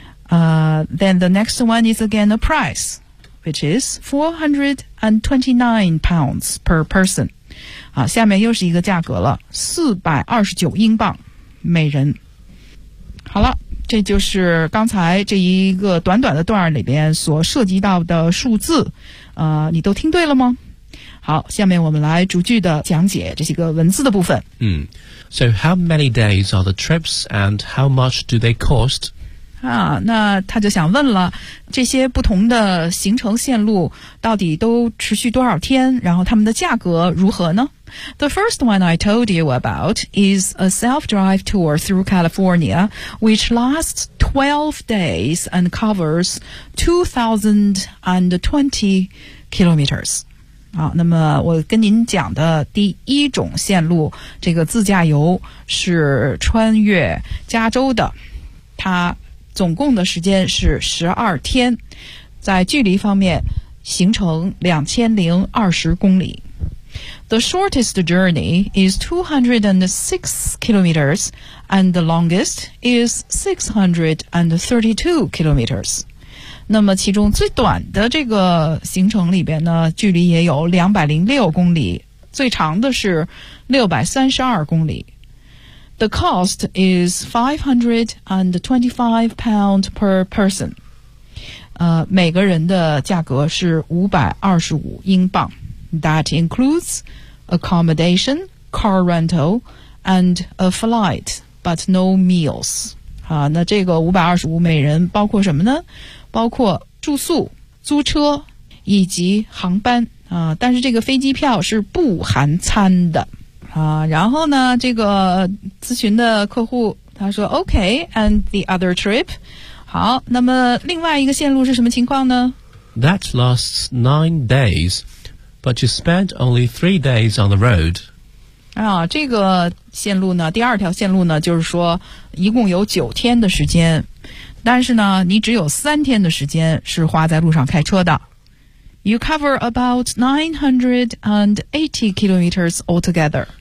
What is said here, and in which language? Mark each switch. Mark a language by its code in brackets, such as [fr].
[en] Then the next one is again a price, which is 429 pounds per person. [zh] 好，下面又是一个价格了，429英镑每人。好了，这就是刚才这一个短短的段里边所涉及到的数字，你都听对了吗？好，下面我们来逐句的讲解这些个文字的部分。 [en] So how many days are the trips and how much do they cost? [zh] 啊，那他就想问了，这些不同的行程线路到底都持续多少天，然后他们的价格如何呢？ [en] The first one I told you about is a self-drive tour through California, which lasts 12 days and covers 2,020 kilometers. [zh] 好，那么我跟您讲的第一种线路，这个自驾游是穿越加州的，它总共的时间是12天，在距离方面行程2020公里。 [en] The shortest journey is 206 kilometers, and the longest is 632 kilometers. [zh] 那么其中最短的这个行程里边呢，距离也有206公里，最长的是632公里。 [en] The cost is 525 pounds per person. [zh] 每个人的价格是525英镑。 [en] That includes accommodation, car rental, and a flight, but no meals. [zh] 好，那这个525每人包括什么呢？包括住宿、租车以及航班啊。但是这个飞机票是不含餐的啊。然后呢，这个咨询的客户他说 [en] OK, and the other trip? [zh] 好，那么另外一个线路是什么情况呢？ [en] That lasts 9 days. But you spent only 3 days on the road. [zh] 啊，这个线路呢，第二条线路呢，就是说一共有9天的时间，但是呢，你只有3天的时间是花在路上开车的。 [en] You cover about 980 kilometers altogether.